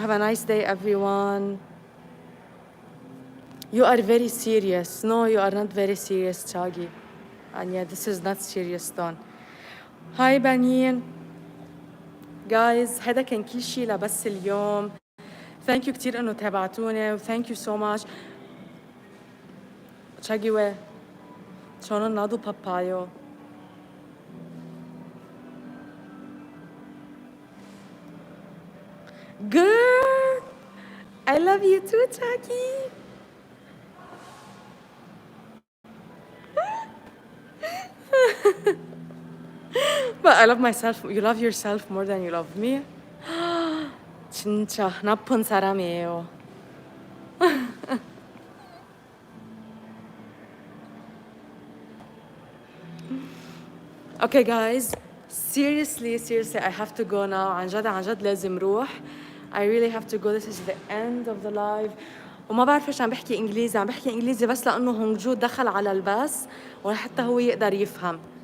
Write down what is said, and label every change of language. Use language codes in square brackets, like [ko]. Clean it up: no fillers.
[en] Have a nice day, everyone. You are very serious. No, you are not very serious, Chagi. And yeah, this is not serious, Don. Hi, Banin. Guys, [ar] هذا كان كل شيء لبس اليوم. [en] Thank you [ar] كتير إنه تابعتوني. [en] Thank you so much. [ko] Chagi we. 저는 나도 바빠요. [en] Girl, I love you too, Chagi. But I love myself. You love yourself more than you love me. [ko] 진짜 나쁜 사람이에요. [en] Okay, guys. Seriously, I have to go now. [ar] عن جد لازم روح. [en] I really have to go. This is the end of the live. [ar] وما بعرف ليش عم بحكي انجليزي بس لانه هونجو دخل على الباص ولحتى هو يقدر يفهم.